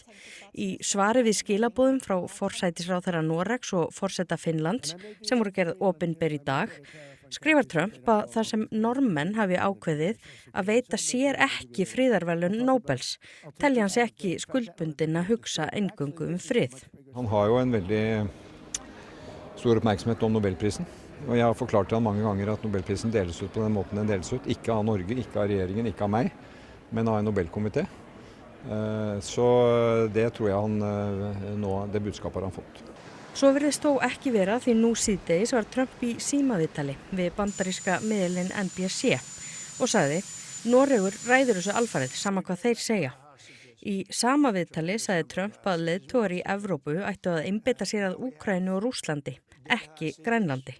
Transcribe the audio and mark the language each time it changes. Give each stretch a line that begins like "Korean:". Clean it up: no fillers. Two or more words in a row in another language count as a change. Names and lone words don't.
Icelandic: Í svari við skilaboðum frá forsætisráðherra Noregs og forseta Finnlands, sem voru gerð opinber í dag, skrifar Trump að þar sem Norðmenn hafi ákveðið að veita sér ekki friðarverðlaun Nobels, telja hann sig ekki skuldbundin að hugsa eingöngu frið.
Norwegian: Han har jo en veldig stor oppmerksomhet om Nobelprisen. Og jeg har forklart til han mange ganger at Nobelprisen deles ut på den måten den deles ut. Ikke av Norge, ikke av regjeringen, ikke av meg, men av en Nobelkomité. Så det tror jeg det budskapet har han fått.
Icelandic: Svo virðist þó ekki vera því nú síðdegis var Trump í símaviðtali við bandaríska miðilinn NBC og sagði: Noregur ræður þessu alfarið, sama hvað þeir segja. Í sama viðtali sagði Trump að leiðtogar í Evrópu ættu að einbeita sér að Úkraínu og Rússlandi, ekki Grænlandi.